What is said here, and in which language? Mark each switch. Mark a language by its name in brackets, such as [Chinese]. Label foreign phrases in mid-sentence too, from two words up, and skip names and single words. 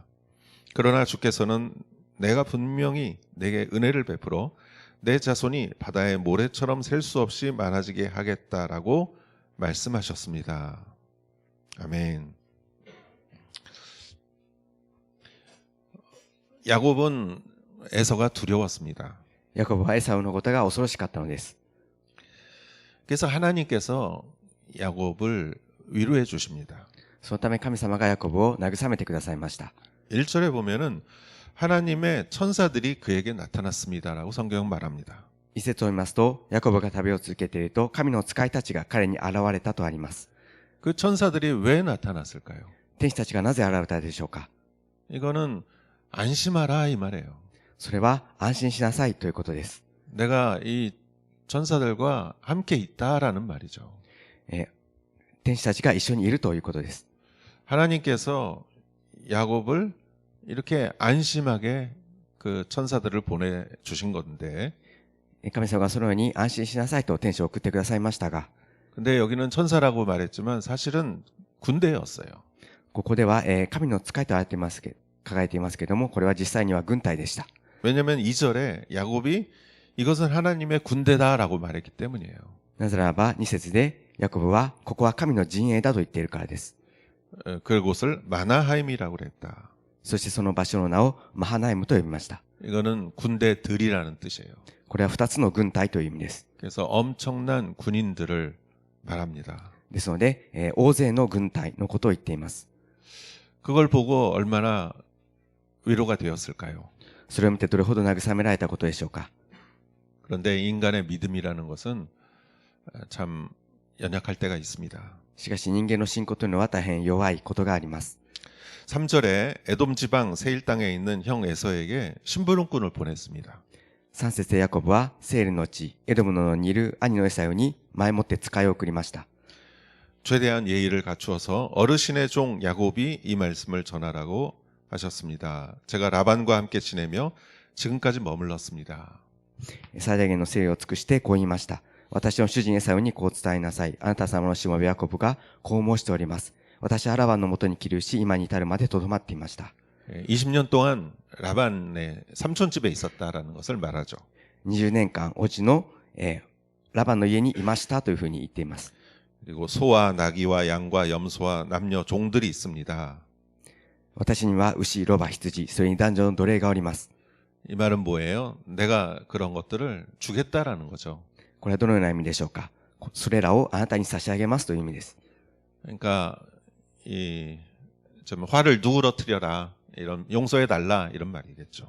[Korean] 그러나 주께서는 내가 분명히 내게 은혜를 베풀어 내 자손이 바다의 모래처럼 셀 수 없이 많아지게 하겠다라고 말씀하셨습니다. 아멘. 야곱은 에서가 두려웠습니다. [Japanese] ヤコブはエサウのことが恐ろしかったのです。 [Korean] 그래서 하나님께서 야곱을 위로해 주십니다. [Japanese] そのため神様がヤコブを慰めてくださいました。 [Korean] 1절에 보면은 하나님의 천사들이 그에게 나타났습니다라고 성경은 말합니다. [Japanese] 一節を見ますと、ヤコブが旅を続けていると、神の使いたちが彼に現れたとあります。 [Korean] 그 천사들이 왜 나타났을까요? [Japanese] 天使たちがなぜ現れたでしょうか。 [Korean] 이거는 안심하라 이 말이에요. [Japanese] それは安心しなさいということです。 [Korean] 내가 이 천사들과 함께 있다라는 말이죠. [Japanese] 天使たちが一緒にいるということです。 [Korean] 하나님께서 야곱을 이렇게 안심하게 그 천사들을 보내주신 건데, [Japanese] 神様がそのように安心しなさいと天使を送ってくださいましたが、 [Korean] 근데 여기는 천사라고 말했지만 사실은 군대였어요. [Japanese] ここでは、神の使いと書かれていますけれども、これは実際には軍隊でした。 [Korean] 왜냐하면 2절에 야곱이 이것은 하나님의 군대다라고 말했기 때문이에요. [Japanese] なぜならば2節でヤコブはここは神の陣営だと言っているからです。 [Korean] 그곳을 마나하임이라고 그랬다. [Japanese] そしてその場所の名をマハナイムと呼びました。 [Korean] 이거는 군대들이라는 뜻이에요. [Japanese] これは2つの軍隊という意味です。 [Korean] 그래서 엄청난 군인들을 말합니다. [Japanese] ですので、大勢の軍隊のことを言っています。 [Korean] 그걸 보고 얼마나 위로가 되었을까요? [Japanese] それを見てどれほど慰められたことでしょうか。 [Korean] 그런데 인간의 믿음이라는 것은 참 연약할 때가 있습니다. [Japanese] しかし人間の信仰というのは大変弱いことがあります。 [Korean] 3절에 에돔 지방 세일 땅에 있는 형 에서에게 심부름꾼을 보냈습니다. [Japanese] 3 節でヤコブはセールの地、エドムの野にいる兄のエサウに前もって使いを送りました。 [Korean] 최대한 예의를 갖추어서 어르신의 종 야곱이 이 말씀을 전하라고 하셨습니다. 제가 라반과 함께 지내며 지금까지 머물렀습니다. [Japanese] 最大限の誠意を尽くしてこう言いました。私の主人エサウにこう伝えなさい。あなた様のしもべヤコブがこう申しております。私はラバンのもとに起立し、今に至るまでとどまっていました。 [Korean] 20년 동안 라반의 삼촌집에 있었다라는 것을 말하죠. [Japanese] 20 年間、おじの、ラバンの家にいましたというふうに言っています。 [Korean] 그리고 소와 나귀와 양과 염소와 남녀 종들이 있습니다. [Japanese] 私には牛、ロバ、羊、それに男女の奴隷がおります。 [Korean] 이 말은 뭐예요? 내가 그런 것들을 주겠다라는 거죠. [Japanese] これはどのような意味でしょうか。それらをあなたに差し上げますという意味です。 [Korean] 그러니까 좀 화를 누그러뜨려라, 이런 용서해달라 이런 말이겠죠.